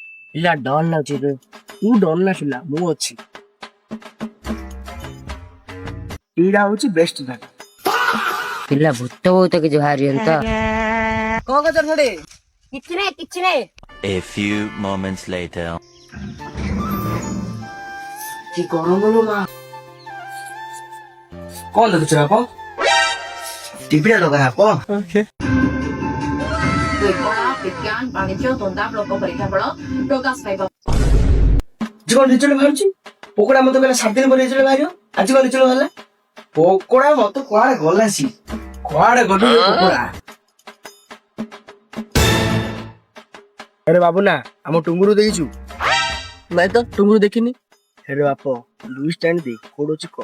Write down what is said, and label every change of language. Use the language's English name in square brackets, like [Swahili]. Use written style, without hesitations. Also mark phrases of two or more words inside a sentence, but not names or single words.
[Odia] ପିଲା ଡର ଲାଗୁଛି ରେ। ତୁ ଡର ନା ପିଲା, ମୁଁ ଅଛି। ଏଇଟା ହଉଛି ବେଷ୍ଟ ଜାଗା। ପିଲା ଭୂତ ବହୁତ କିଛି ବାହାରିବନି ତ? କଣ କରୁଛ ସେଠି? କିଛି ନାହିଁ କିଛି ନାହିଁ। [English] A few moments later. [Odia] କି ଗରମ ଲୋ ମା। କଣ ଦେଖୁଛ ବାପ? ଟିଭିଟା ଲଗା ବାପ। ବିଜ୍ଞାନ ବାଣିଜ୍ୟ ଧନ୍ଦା ବ୍ଲକ ପରୀକ୍ଷାଫଳ ପ୍ରକାଶ ପାଇବ। କଣ ରିଜଲ୍ଟ ବାହାରୁଛି? ପକୋଡା ମତେ କହିଲା 7 ଦିନ ପରେ ରିଜଲ୍ଟ ବାହାରିବ। ଆଜି କଣ ରିଜଲ୍ଟ ବାହାରିଲା? ପକୋଡା ମତେ କୁଆଡେ ଗଲା ସି? କୁଆଡେ ଗଲୁ ରେ ପକୋଡା? ଆରେ ବାବୁ ନା, ଆମ ଟୁଙ୍ଗୁରୁ ଦେଖିଛୁ? ନାଇଁ ତ, ଟୁଙ୍ଗୁରୁ ଦେଖିନି। ଆରେ ବାପ, ଲୁଇସ୍ ଷ୍ଟାଣ୍ଡ ଦେ, କୋଡ ଅଛି କ।